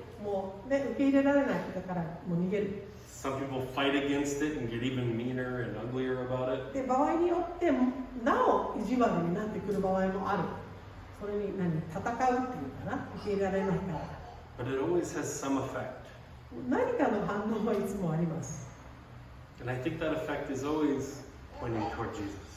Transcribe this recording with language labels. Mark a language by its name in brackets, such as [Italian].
[Japanese] もうね、受け入れられない人だからもう逃げる。 [English] Some people fight against it and get even meaner and uglier about it. [Japanese] で、場合によってなお意地悪になってくる場合もある。それに戦うっていうかな、受け入れられないから。 [English] But it always has some effect. [Japanese] 何かの反応はいつもあります。 [English] And I think that effect is always pointing toward Jesus.